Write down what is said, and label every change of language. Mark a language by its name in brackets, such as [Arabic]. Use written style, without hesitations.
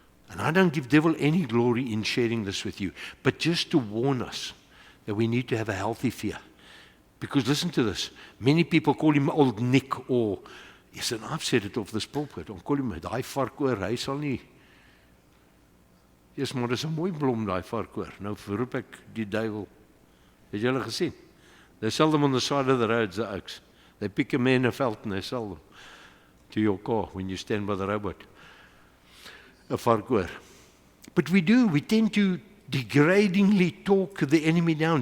[English] And I don't give devil any glory in sharing this with you, but just to warn us that we need to have a healthy fear. Because listen to this, many people call him Old Nick, or yes, and I've said it off this pulpit, call him [Afrikaans] daai varkoor, hy sal nie Eers maar dis 'n mooi blom daai varkkoor. Nou roep ek die duiwel. Het julle gesien? [English] They sell them on the side of the roads, the oaks. They pick a man in a veld and they sell them to your car when you stand by the robot. A varkkoor. But we tend to degradingly talk the enemy down.